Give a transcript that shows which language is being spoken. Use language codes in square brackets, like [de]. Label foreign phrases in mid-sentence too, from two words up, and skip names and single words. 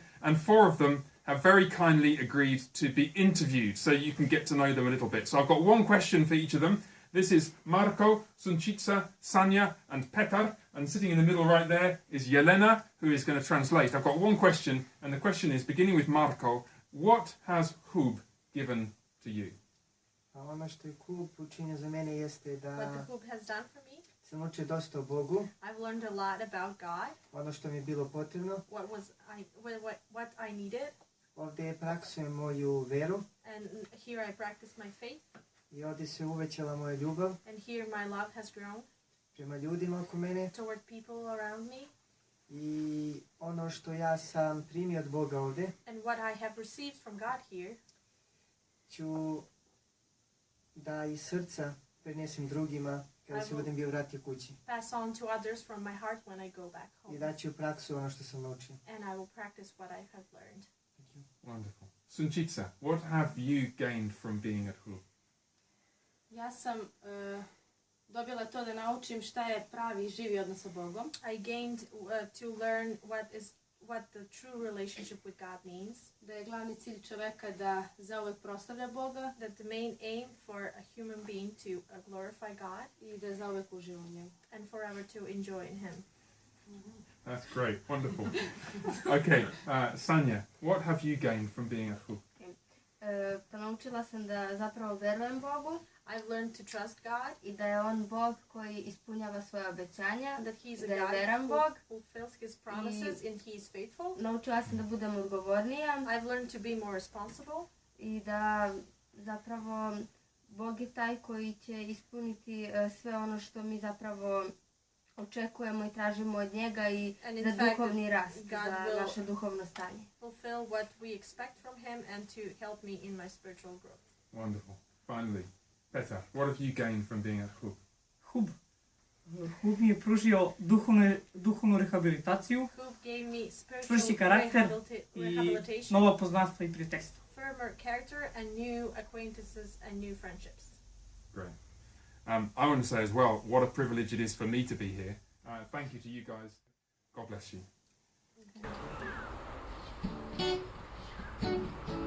[en] And 4 of them have very kindly agreed to be interviewed so you can get to know them a little bit. So I've got one question for each of them. This is Marko, Sunčica, Sanja, and Petar. And sitting in the middle right there is Jelena, who is going to translate. I've got one question, and the question is, beginning with Marko, what has Hub given to you? [sr] Ono što je klub učinio za mene jeste da [en] What the Hub has done for me, [sr] sam učio dosta o Bogu, [en] I've learned a lot about God, [sr] ono što mi je bilo potrebno. [en] what I needed, [sr] Ovdje praksujem moju veru [en] and here I practice my faith, [sr] i ovdje se uvećala moja ljubav [en] and here my love has grown [sr] prema ljudima oko mene. [en] toward people around me, [sr] I ono što ja sam primio od Boga ovdje, [en] and what I have received from God here, [sr] ću da iz srca prenesem drugima kada se budem bio vratio kući. [en] pass on to others from my heart when I go back [sr] I [en] home, [sr] daći u praksu ono što sam naučio. [en] and I will practice what I have learned. Wonderful. Sunčica, what have you gained from being at Hub? [sr] Ja sam dobila to da naučim šta je pravi i živi odnos sa Bogom. [en] I gained to learn what the true relationship with God means, [sr] Da je glavni cilj čoveka da zauvek proslavlja Boga [en] that the main aim for a human being to glorify God [sr] i da zauvek uživa u njemu. [en] and forever to enjoy in Him. That's great. Wonderful. Okay, Sanja, what have you gained from being at Hub? [sr] Pa naučila sam da zapravo verujem Bogu [en] I've learned to trust God, [sr] i da je On Bog koji ispunjava svoje obećanja, [en] that He's a [sr] da je [en] God [sr] veran [en] who [sr] Bog. [en] fulfills His promises and He is faithful. [sr] Naučila sam da budem odgovornija [en] I've learned to be more responsible, [sr] i da zapravo Bog je taj koji će ispuniti sve ono što mi zapravo očekujemo i tražimo od njega i [en] and in [sr] za [en] fact [sr] duhovni rast, [en] God [sr] za [en] will [sr] naše duhovno stanje. [en] fulfill what we expect from Him and to help me in my spiritual growth. Wonderful. Finally, Petar, what have you gained from being at Hub? Hub. [sr] Hub mi je pružio duhovnu rehabilitaciju, [en] Who gave me spiritual [sr] čvršći karakter i [en] rehabilitation, [sr] nova poznanstva i prijateljstva. [en] firmer character, and new acquaintances and new friendships. Great. I want to say as well, what a privilege it is for me to be here. Thank you to you guys. God bless you.